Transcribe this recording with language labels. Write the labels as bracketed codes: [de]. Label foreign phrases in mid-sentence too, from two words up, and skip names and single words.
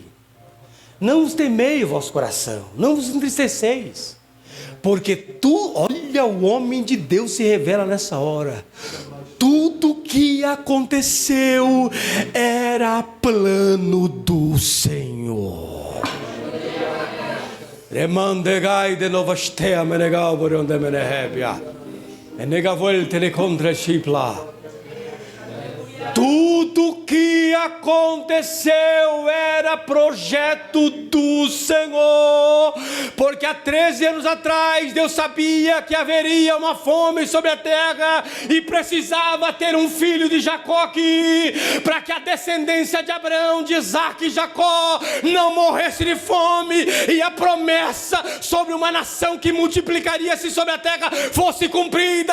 [pt] Não vos temei o vosso coração, não vos entristeceis. Porque olha, o homem de Deus se revela nessa hora. Tudo que aconteceu era plano do Senhor. Remandegai de novastea menegal boronde menehebia. Enegavoel telecontra chipla. Tudo que aconteceu era projeto do Senhor, porque há 13 anos atrás Deus sabia que haveria uma fome sobre a terra e precisava ter um filho de Jacó aqui, para que a descendência de Abraão, de Isaac e Jacó não morresse de fome, e a promessa sobre uma nação que multiplicaria-se sobre a terra fosse cumprida.